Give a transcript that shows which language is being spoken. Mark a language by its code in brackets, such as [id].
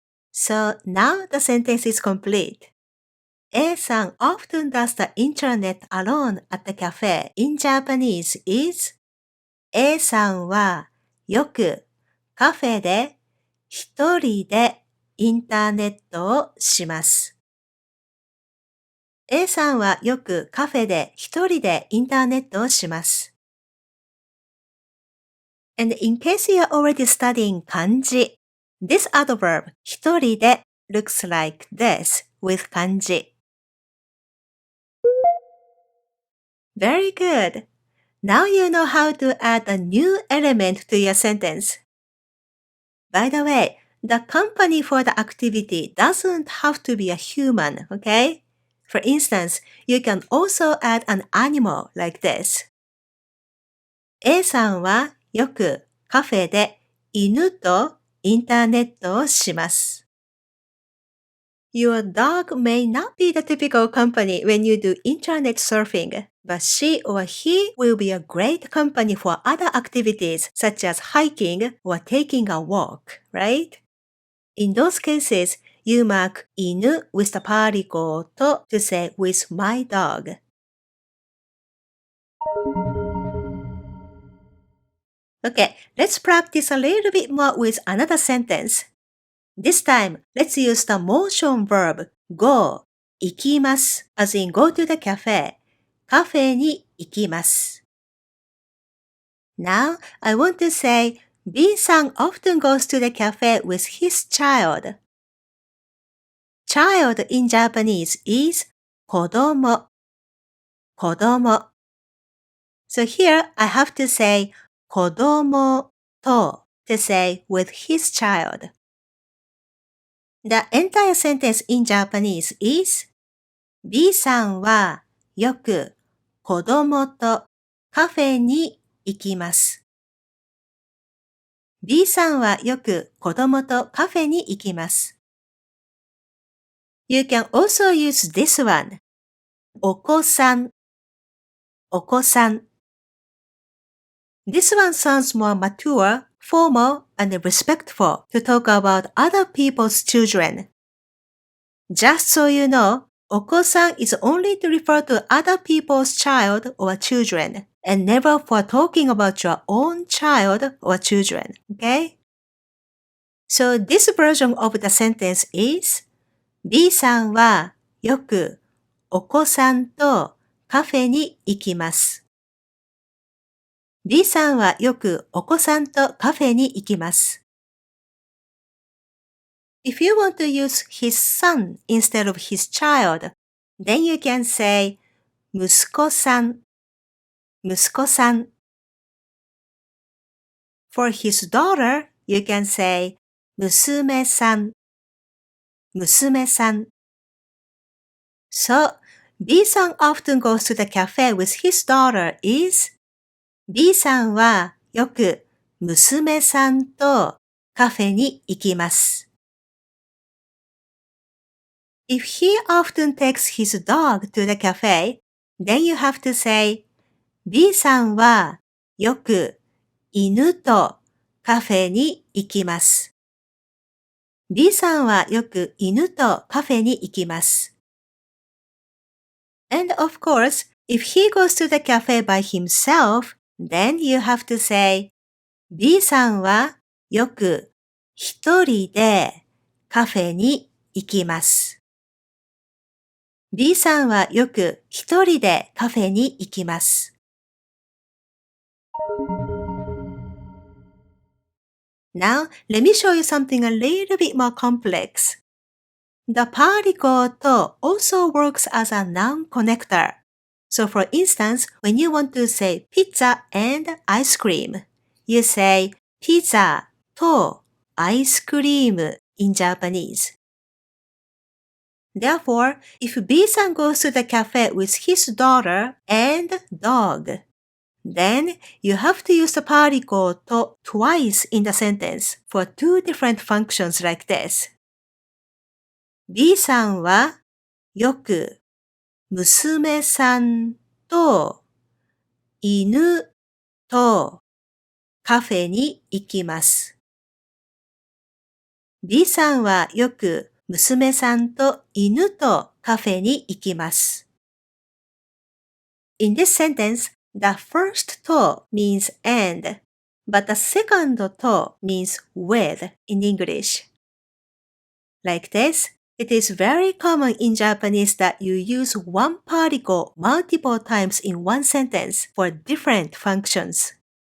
[en] So now the sentence is complete. A さん often does the intranet alone at the cafe in Japanese is [ja] A さんはよくカフェで一人でインターネットをします。 A さんはよくカフェで一人でインターネットをします。 [en] And in case you are already studying 漢字, this adverb 一人で looks like this with 漢字. Very good. Now you know how to add a new element to your sentence. By the way, the company for the activity doesn't have to be a human, okay? For instance, you can also add an animal like this. [ja] A さんはよくカフェで犬とインターネットをします。 [en] Your dog may not be the typical company when you do internet surfing, but she or he will be a great company for other activities such as hiking or taking a walk, right? In those cases, you mark 犬 with the particle と to say with my dog. Okay, let's practice a little bit more with another sentence. This time, let's use the motion verb go, 行きます as in go to the cafe, [ja] カフェに行きます。 [en] Now, I want to say B さん often goes to the cafe with his child. Child in Japanese is 子供. [ja] 子供. [en] So here I have to say 子供と to say with his child. The entire sentence in Japanese is [ja] B さんはよく子供とカフェに行きます。 B さんはよく子供とカフェに行きます。 [en] You can also use this one. [ja] お子さん、お子さん。 [en] This one sounds more mature, formal, and respectful to talk about other people's children. Just so you know, お子さん is only to refer to other people's child or children, and never for talking about your own child or children, okay? So this version of the sentence is [ja] B さんはよくお子さんとカフェに行きます。 B さんはよくお子さんとカフェに行きます。 [en] If you want to use his son instead of his child, then you can say 息子さん、息子さん。 For his daughter, you can say 娘さん、娘さん。 So, B さん often goes to the cafe with his daughter is [ja] B さんはよく娘さんとカフェに行きます。 [en] If he often takes his dog to the cafe, then you have to say [ja] B さんはよく犬とカフェに行きます。 B さんはよく犬とカフェに行きます。 [en] And of course, if he goes to the cafe by himself, then you have to say [ja] B さんはよく一人でカフェに行きます。 B さんはよく一人でカフェに行きます。 [en] Now, let me show you something a little bit more complex. The particle と also works as a noun connector. So for instance, when you want to say pizza and ice cream, you say pizza と ice cream in Japanese. Therefore, if B-san goes to the cafe with his daughter and dog, then you have to use the particle と twice in the sentence for two different functions like this. [ja] B さんはよく娘さんと犬とカフェに行きます。 B さんはよく娘さんと犬とカフェに行きます。 [en] In this sentence, the first と means and, but the second と means with in English. Like this, it is very common in Japanese that you use one particle multiple times in one sentence for different functions.